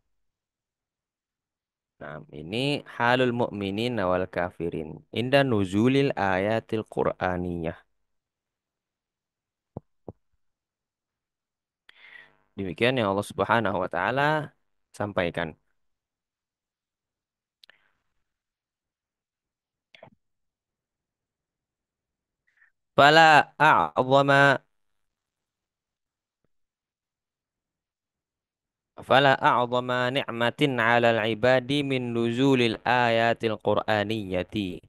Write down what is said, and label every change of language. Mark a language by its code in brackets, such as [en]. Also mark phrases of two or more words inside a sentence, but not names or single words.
[id] Nah, ini [ar] حال المؤمنين والكافرين عند نزول الآيات القرآنية. [id] Demikian yang Allah [ar] سبحانه وتعالى [id] sampaikan. [ar] فلا أعظم فلا أعظم نعمة على العباد من نزول الآيات القرآنية.